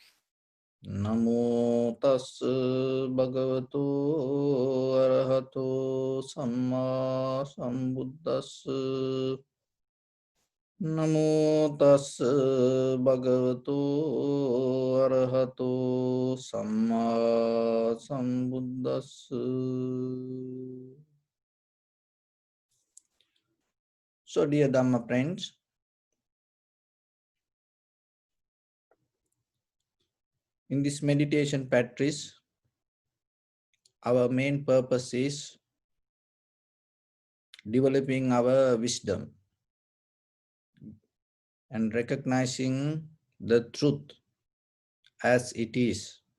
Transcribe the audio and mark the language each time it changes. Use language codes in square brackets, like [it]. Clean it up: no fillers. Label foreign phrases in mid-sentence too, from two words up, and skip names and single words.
[pi] Namo tassa bhagavato arahato samma sambuddhassa. Namo tassa bhagavato arahato samma sambuddhassa. [en] So, dear Dhamma friends, in this meditation practice, our main purpose is developing our wisdom and recognizing the truth as it is.